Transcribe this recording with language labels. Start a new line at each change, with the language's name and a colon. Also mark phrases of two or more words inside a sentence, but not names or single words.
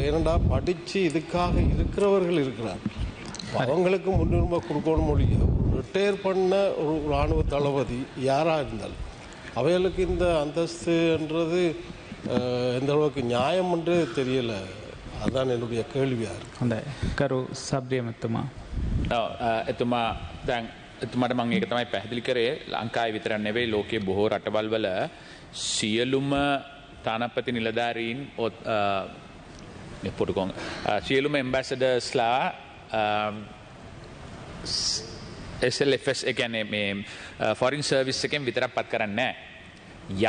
Tamil: ஏனெண்டா படித்து இதுக்காக இருக்கிறவர்கள் இருக்கிறார், அவங்களுக்கு முன்னுரிமை கொடுக்கணும். முடியும் ரிட்டையர் பண்ண ஒரு இராணுவ தளபதி யாராக இருந்தாலும் அவைகளுக்கு இந்த அந்தஸ்துன்றது எந்த அளவுக்கு நியாயம் என்று தெரியல. அதுதான் என்னுடைய கேள்வியாக இருக்கு. அந்த கரு සබ්රියමතුමා
Sinhala: එතුමා දැන් එතුමාට මම ඒක තමයි පැහැදිලි කරේ. ලංකාවේ විතරක් නෙවෙයි ලෝකයේ බොහෝ රටවල් වල සියලුම තානාපති නිලධාරීන් පොටුකොන් සියලුම ඇම්බැසඩර්ස්ලා SLFS ඒ කියන්නේ මේ
English: foreign service
Sinhala: එකෙන් විතරක් පත් කරන්නේ නැහැ.